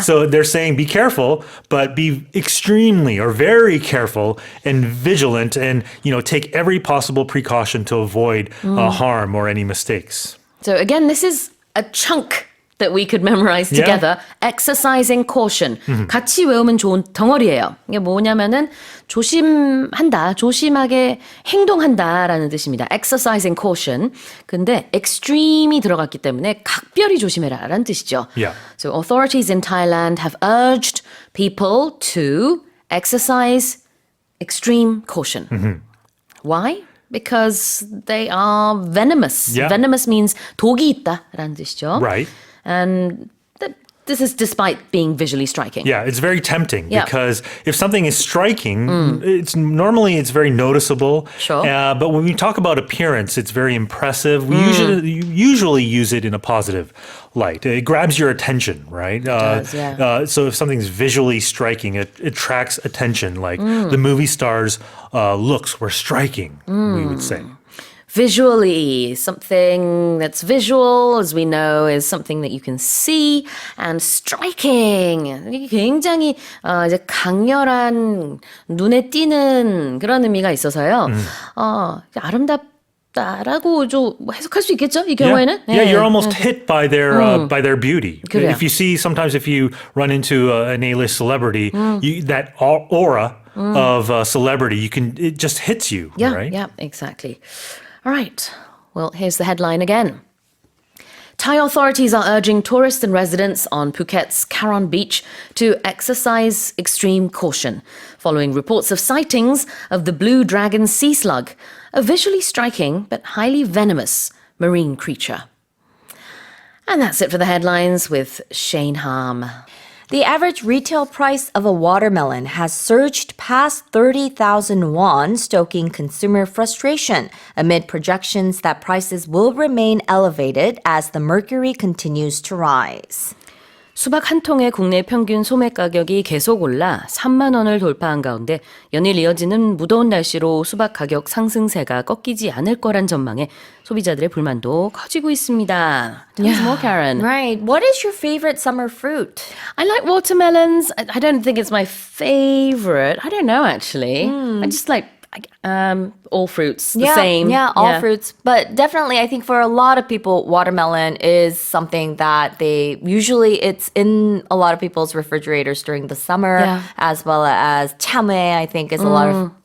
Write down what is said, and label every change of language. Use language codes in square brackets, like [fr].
[en] So they're saying be careful, but be extremely or very careful and vigilant and, take every possible precaution to avoid harm or any mistakes. So again, this is a chunk that we could memorize together. Exercising caution. [ko] 같이 외우면 좋은 덩어리예요. 이게 뭐냐면은 조심한다, 조심하게 행동한다라는 뜻입니다. [en] Exercising caution. [ko] 근데 extreme이 들어갔기 때문에 각별히 조심해라라는 뜻이죠. [en] Yeah. So authorities in Thailand have urged people to exercise extreme caution. Why? Because they are venomous. Yeah. Venomous means [ko] 독이 있다라는 뜻이죠. [en] Right. And this is despite being visually striking. Yeah, it's very tempting Yeah. because if something is striking, it's very noticeable. Sure. But when we talk about appearance, it's very impressive. We usually use it in a positive light. It grabs your attention, right? It does, yeah. So if something's visually striking, it attracts attention. Like the movie star's looks were striking, we would say. Visually, something that's visual, as we know, is something that you can see. And striking, [ko] 이게 굉장히 이제 강렬한 눈에 띄는 그런 의미가 있어서요. 아름답다라고 좀 해석할 수 있겠죠? 이 경우에는. [en] Yeah, you're almost hit by their beauty. [ko] 그래요. [en] If you run into an A-list celebrity, that aura of celebrity, it just hits you, Yeah, right? yeah, exactly. All right. Well, here's the headline again. Thai authorities are urging tourists and residents on Phuket's Karon Beach to exercise extreme caution following reports of sightings of the blue dragon sea slug, a visually striking but highly venomous marine creature. And that's it for the headlines with Shane Harm. The average retail price of a watermelon has surged past 30,000 won, stoking consumer frustration amid projections that prices will remain elevated as the mercury continues to rise. [ko] 수박 한 통의 국내 평균 소매 가격이 계속 올라 3만 원을 돌파한 가운데 연일 이어지는 무더운 날씨로 수박 가격 상승세가 꺾이지 않을 거란 전망에 소비자들의 불만도 커지고 있습니다. [en] Tell us more, Karen. Right. What is your favorite summer fruit? I like watermelons. I don't think it's my favorite. I don't know, actually. I just like all fruits, the same. Yeah, all fruits. But definitely, I think for a lot of people, watermelon is something that it's in a lot of people's refrigerators during the summer, as well as chamue, I think is a lot of